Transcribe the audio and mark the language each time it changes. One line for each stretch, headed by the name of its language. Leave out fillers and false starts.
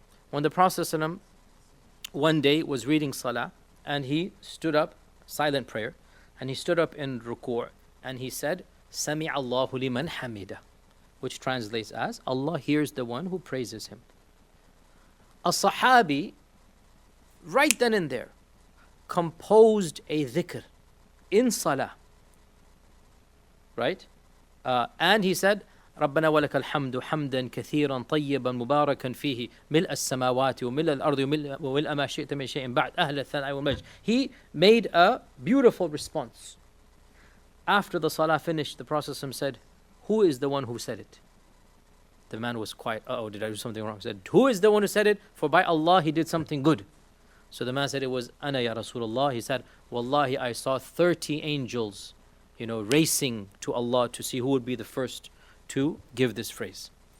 English: When the Prophet ﷺ one day was reading salah, and he stood up, silent prayer, and he stood up in ruku' and he said,
Arabic: Sami Allahu liman hamida,
English: which translates as, Allah hears the one who praises him. A Sahabi, right then and there, composed a dhikr in salah, right? And he said,
Arabic: ربنا ولك الحمد حمدا كثيرا طيبا مباركا فيه ملء السماوات وملء الأرض وملء ما شئت من شيء بعد أهل الثناء والمجد.
English: He made a beautiful response. After the salah finished, the Prophet said, who is the one who said it? The man was quiet. Oh, did I do something wrong? He said, who is the one who said it? For by Allah, he did something good. So the man said, it was
Arabic: Ana ya Rasulullah.
English: He said, Wallahi, I saw 30 angels, racing to Allah to see who would be the first to give this phrase.